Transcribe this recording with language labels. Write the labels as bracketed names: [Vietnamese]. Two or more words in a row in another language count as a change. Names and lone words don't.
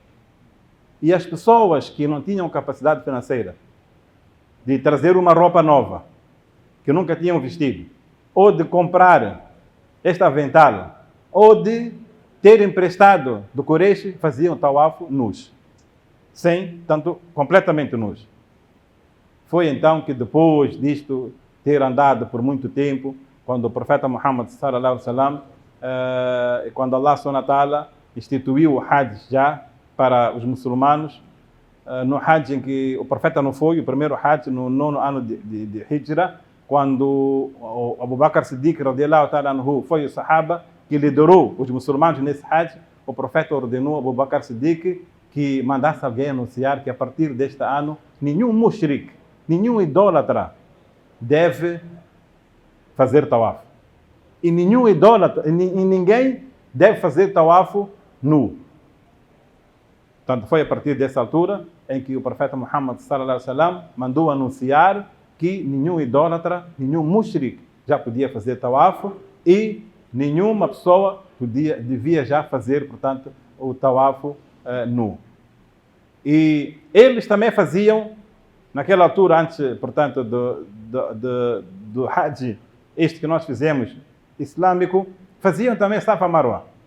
[Portuguese] E as pessoas que não tinham capacidade financeira de trazer uma roupa nova, que nunca tinham vestido, ou de comprar este avental, ou de ter emprestado do Quraysh, faziam tawaf nus. Completamente nus. Foi então que depois disto ter andado por muito tempo, quando o profeta Muhammad [Arabic] صلى الله عليه وسلم, [Portuguese] quando [Arabic] الله سبحانه و [Portuguese] ta'ala instituiu o Hajj já para os muçulmanos, no Hajj em que o profeta não foi, o primeiro Hajj no 9º ano de Hijra, quando o Abu Bakr Siddiq [Arabic] رضي الله تعالى عنه [Portuguese] foi o Sahaba que liderou os muçulmanos nesse Hajj, o profeta ordenou a Abu Bakr Siddiq que mandasse alguém anunciar que a partir deste ano nenhum mushrik, nenhum idólatra deve fazer tawaf. E nenhum idólatra, e ninguém deve fazer tawaf nu. Portanto, foi a partir dessa altura em que o profeta Muhammad [Arabic] صلى الله عليه وسلم [Portuguese] mandou anunciar que nenhum idólatra, nenhum mushrik já podia fazer tawaf e nenhuma pessoa devia já fazer, portanto, o tawaf nu. E eles também faziam, naquela altura, antes, portanto, do Hajj, este que nós fizemos, islâmico, faziam também Safa Marwa.